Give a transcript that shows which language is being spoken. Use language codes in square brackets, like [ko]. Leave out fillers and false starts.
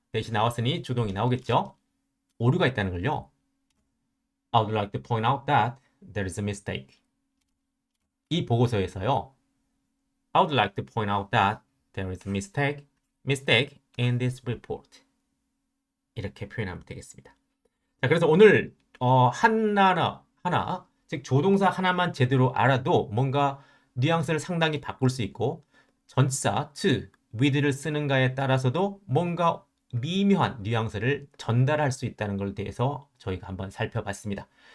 [ko] 대신 나왔으니 주동이 나오겠죠? 오류가 있다는 걸요. [en] I would like to point out that there is a mistake. [ko] 이 보고서에서요. [en] I would like to point out that there is a mistake in this report. [ko] 이렇게 표현하면 되겠습니다. 자, 그래서 오늘 하나, 즉 조동사 하나만 제대로 알아도 뭔가 뉘앙스를 상당히 바꿀 수 있고 전치사 to, with를 쓰는가에 따라서도 뭔가 미묘한 뉘앙스를 전달할 수 있다는 걸 대해서 저희가 한번 살펴봤습니다.